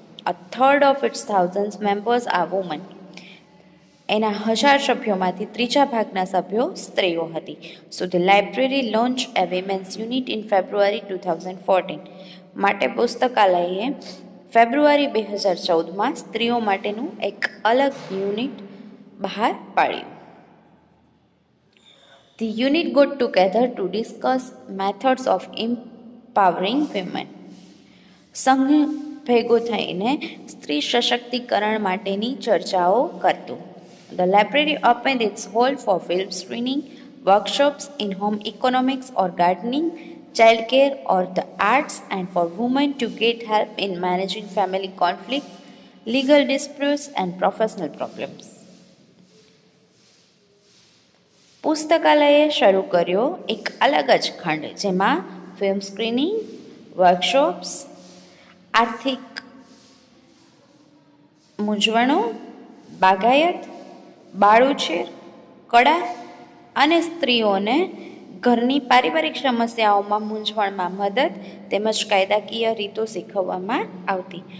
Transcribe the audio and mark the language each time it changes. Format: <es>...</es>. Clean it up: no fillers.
<en>A third of its thousand members are woman.</en> <gu>એના 1000 સભ્યોમાંથી ત્રીજા ભાગના સભ્યો સ્ત્રીઓ હતી.</gu> <en>So the library launch a women's unit in February 2014.</en> <gu>માટે પુસ્તકાલયે ફેબ્રુઆરી 2014માં સ્ત્રીઓ માટેનું એક અલગ યુનિટ બહાર પાડ્યું.</gu> <en>The unit got together to discuss methods of empowering women.</en> <gu>સંઘ ભેગો થઈને સ્ત્રી સશક્તિકરણ માટેની ચર્ચાઓ કરતું.</gu> <en>The library opened its hall for film screening, workshops in home economics or gardening, childcare or the arts, and for women to get help in managing family conflicts, legal disputes and professional problems.</en> <gu>પુસ્તકાલયે શરૂ કર્યો એક અલગ જ ખંડ જેમાં film screening, workshops, આર્થિક મૂંઝવણો, બાગાયત, બાળઉછેર, કળા અને સ્ત્રીઓને ઘરની પારિવારિક સમસ્યાઓમાં મૂંઝવણમાં મદદ તેમજ કાયદાકીય રીતો શીખવવામાં આવતી.</gu>